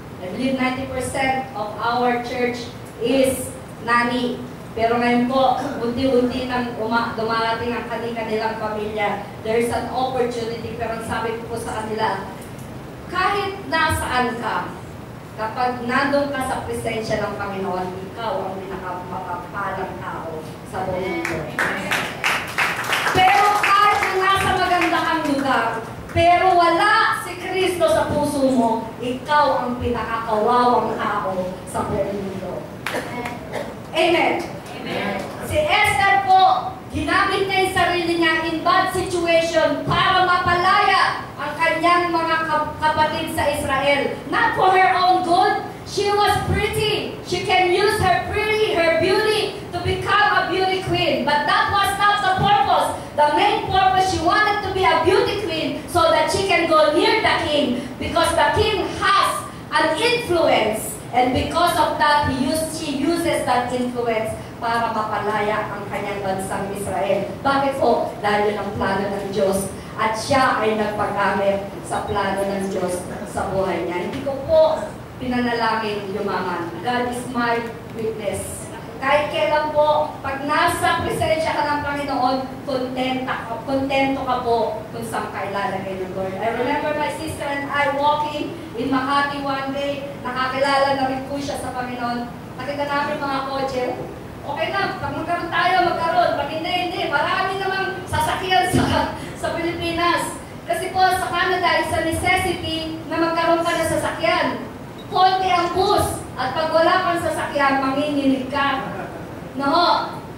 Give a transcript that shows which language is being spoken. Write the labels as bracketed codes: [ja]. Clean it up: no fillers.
[en] I believe 90% of our church is nani. [tl] Pero ngayon po, unti-unti nang dumarating ang kanilang pamilya. [en] There is an opportunity. [tl] Pero sabi ko po sa kanila, kahit nasaan ka, kapag nandun ka sa presensya ng Panginoon, ikaw ang pinakamapapalang tao sa buong mundo. Pero kahit na nasa maganda kang lugar, pero wala si Kristo sa puso mo, ikaw ang pinakakawawang tao sa buong mundo. Amen. Si Esther po, ginamit niya yung sarili niya [en] in bad situation [tl] para mapalaya ang kanyang mga kapatid sa Israel. [en] Not for her own good. She was pretty. She can use her beauty to become a beauty queen. But that was not the purpose. The main purpose, she wanted to be a beauty queen so that she can go near the king. Because the king has an influence. And because of that, she uses that influence [tl] para mapalaya ang kanyang bansang Israel. Bakit po? Dahil yun ang plano ng Diyos. At siya ay nagpagamit sa plano ng Diyos sa buhay niya. Hindi ko po pinanalangin yumaman. [en] God is my witness. [tl] Kahit kailan po, pag nasa presensya ka ng Panginoon, kontento ka po kung saan ka ilalagay ng Lord. [en] I remember my sister and I walking in Makati one day. [tl] Nakakilala na rin po siya sa Panginoon. Nakita namin mga kotse. Okay na, pag magkaroon tayo, magkaroon. Pag hindi. Marami namang sasakyan sa Pilipinas. Kasi po sa Canada, [en] it's a necessity [tl] na magkaroon ka ng sasakyan. Konti ang bus. At pag wala kang sasakyan, manginginig ka. No.